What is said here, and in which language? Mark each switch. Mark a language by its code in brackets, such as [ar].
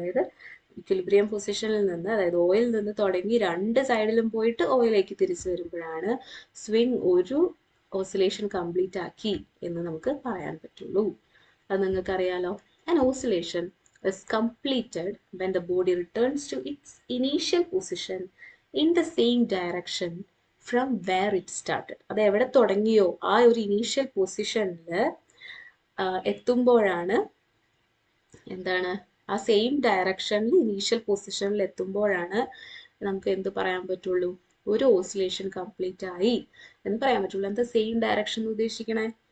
[ml] അതായത് ഇക്വിലിബ്രിയം പൊസിഷനിൽ നിന്ന്, അതായത് ഓയിൽ നിന്ന് തുടങ്ങി രണ്ട് സൈഡിലും പോയിട്ട് ഓയിലേക്ക് തിരിച്ചു വരുമ്പോഴാണ് സ്വിംഗ് ഒരു ഓസിലേഷൻ കംപ്ലീറ്റ് ആക്കി എന്ന് നമുക്ക് പറയാൻ പറ്റുള്ളൂ. അത് നിങ്ങൾക്ക് അറിയാലോ. [en] An oscillation is completed when the body returns to its initial position in the same direction from where it started. [ml] അത് എവിടെ തുടങ്ങിയോ ആ ഒരു ഇനീഷ്യൽ പൊസിഷനിൽ എത്തുമ്പോഴാണ് എന്താണ്, ആ സെയിം ഡയറക്ഷനിൽ ഇനീഷ്യൽ പൊസിഷനിൽ എത്തുമ്പോഴാണ് നമുക്ക് എന്ത് പറയാൻ പറ്റുള്ളൂ? ഒരു ഓസിലേഷൻ കംപ്ലീറ്റ് ആയി എന്ന് പറയാൻ പറ്റുള്ളൂ. എന്താ സെയിം ഡയറക്ഷൻ ഉദ്ദേശിക്കണേ?